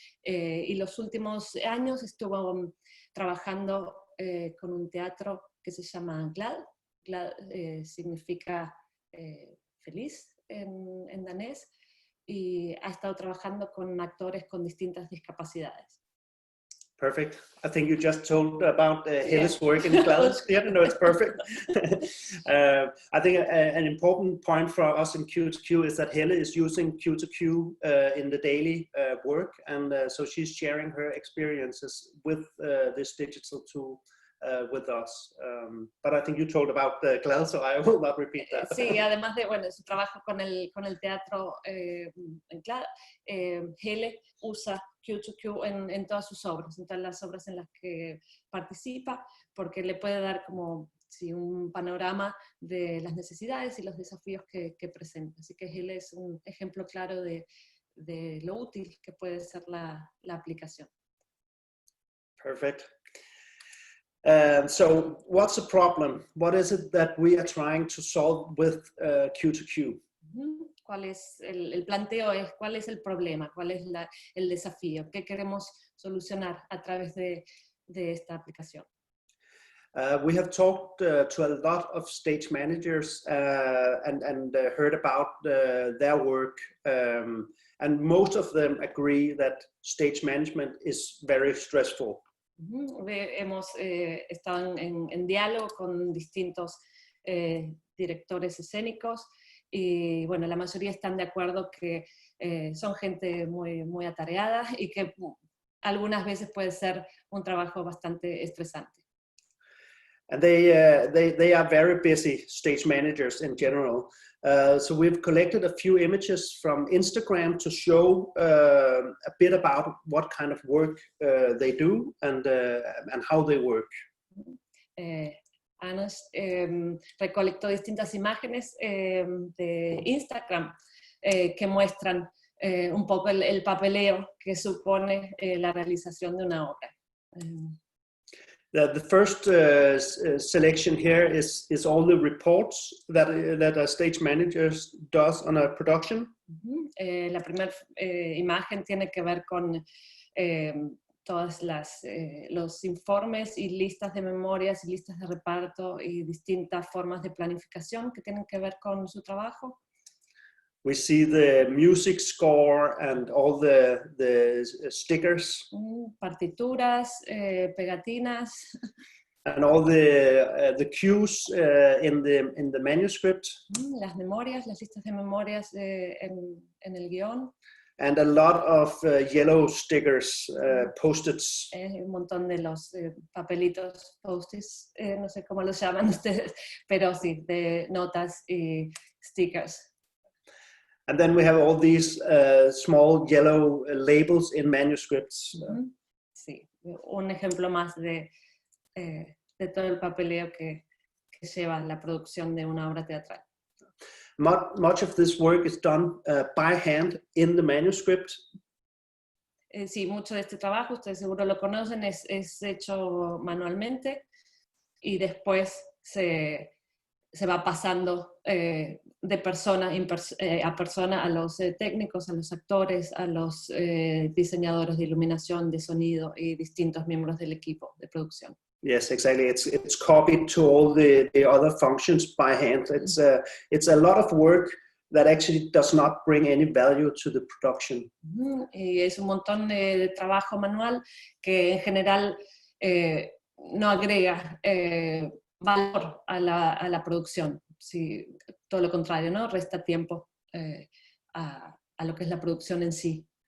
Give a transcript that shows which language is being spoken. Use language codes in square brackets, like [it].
[es] Y los últimos años estuvo trabajando con un teatro que se llama GLAD. GLAD significa feliz en danés, y ha estado trabajando con actores con distintas discapacidades. [en] Perfect. I think you just told about Helle's work in GLAD. Yeah, no, it's perfect. I think an important point for us in Q2Q is that Helle is using Q2Q in the daily work, and so she's sharing her experiences with this digital tool with us. But I think you told about GLAD, so I will not repeat that. [es] Sí, además de su trabajo con el teatro en GLAD, Helle usa Q2Q en todas sus obras, en todas las obras en las que participa, porque le puede dar como un panorama de las necesidades y los desafíos que presenta. Así que Helle es un ejemplo claro de lo útil que puede ser la aplicación. [en] Perfect. So what's the problem? What is it that we are trying to solve with Q2Q? [es] ¿Cuál es el planteo? ¿Cuál es el problema? ¿Cuál es el desafío? ¿Qué queremos solucionar a través de esta aplicación? [en] We have talked to a lot of stage managers and heard about their work, and most of them agree that stage management is very stressful. [es] Hemos estado en diálogo con distintos directores escénicos y bueno, la mayoría están de acuerdo que son gente muy atareada y que algunas veces puede ser un trabajo bastante estresante. [en] And they are very busy, stage managers in general. So we've collected a few images from Instagram to show a bit about what kind of work they do and how they work. [es] Ana recolectó distintas imágenes de Instagram que muestran un poco el papeleo que supone la realización de una obra. [en] The first selection here is all the reports that a stage manager does on a production. [es] La primera imagen tiene que ver con todas los informes y listas de memorias y listas de reparto y distintas formas de planificación que tienen que ver con su trabajo. [en] We see the music score and all the stickers. [es] Partituras, pegatinas. [en] And all the cues in the manuscript. [es] Las memorias, las listas de memorias en el guión. [en] And a lot of yellow stickers, post-its. [es] Un montón de los papelitos, post-its, no sé cómo los llaman ustedes, pero sí, de notas y stickers. [en] And then we have all these small yellow labels in manuscripts. [es] Sí, un ejemplo más de todo el papeleo que lleva la producción de una obra teatral. [en] Much of this work is done by hand in the manuscript. [es] Sí, mucho de este trabajo, ustedes seguro lo conocen, es hecho manualmente y después se va pasando de persona a persona a los técnicos, a los actores, a los diseñadores de iluminación, de sonido y distintos miembros del equipo de producción. [en] Yes, exactly. It's copied to all the other functions by hand. It's a lot of work that actually does not bring any value to the production. [es] Y es un montón de trabajo manual que en general no agrega valor a la producción. Sí, todo lo contrario, ¿no? Resta tiempo a lo que es la producción en sí.